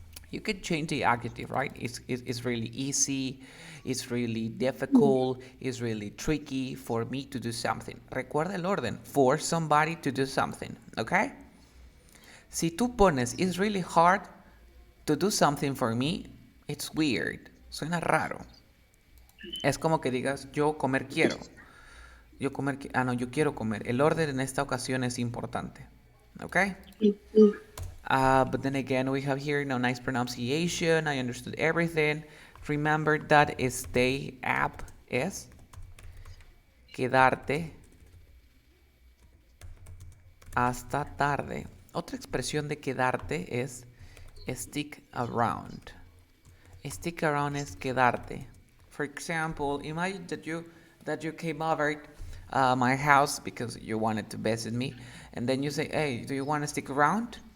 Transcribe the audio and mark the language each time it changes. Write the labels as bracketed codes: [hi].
[en] You can change the adjective, right? It's really easy, it's really difficult, it's really tricky for me to do something. [es] Recuerda el orden, [en] for somebody to do something, [es] ¿ok? Si tú pones, [en] it's really hard to do something for me, it's weird, [es] suena raro. Es como que digas, yo comer quiero. Yo quiero comer. El orden en esta ocasión es importante. [en] Okay? But then again, we have here nice pronunciation. I understood everything. Remember that stay up [es] es quedarte hasta tarde. Otra expresión de quedarte es stick around. Stick around es quedarte. [en] For example, imagine that you came over my house because you wanted to visit me, and then you say, hey, do you want to stick around?